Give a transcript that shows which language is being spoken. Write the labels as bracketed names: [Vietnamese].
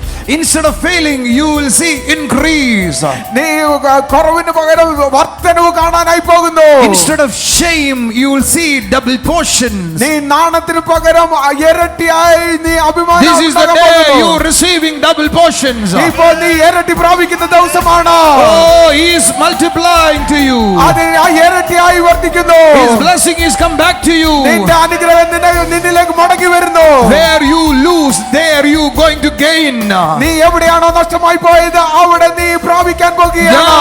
[English] Instead of failing, you will see increase. [Malayalam] നീ കുറവിന് പകരം വർധനവ് കാണാനായി പോകുന്നു. [English] Instead of shame, you will see double portions. [Malayalam] നീ നാണത്തിന് പകരം ഇരട്ടിയായി നീ അഭിമാനം. [English] This is the day you are receiving double portions. [Malayalam] ഇപ്പോൾ നീ ഇരട്ടി പ്രാപിക്കുന്ന ദിവസമാണ്. [English] Oh, he is multiplying to you. [Malayalam] അത് ഇരട്ടിയായി വർദ്ധിക്കുന്നു. [English] His blessing is come back to you. [Malayalam] നിന്റെ അനുഗ്രഹം നിന്നിലേക്ക് മടങ്ങി വരുന്നു. [English] Where you lose, there you going to gain. [Malayalam] നീ എവിടെയാണോ നഷ്ടമായി പോയത് അവിടെ നീ പ്രാപിക്കാൻ പോകുകയാണ്.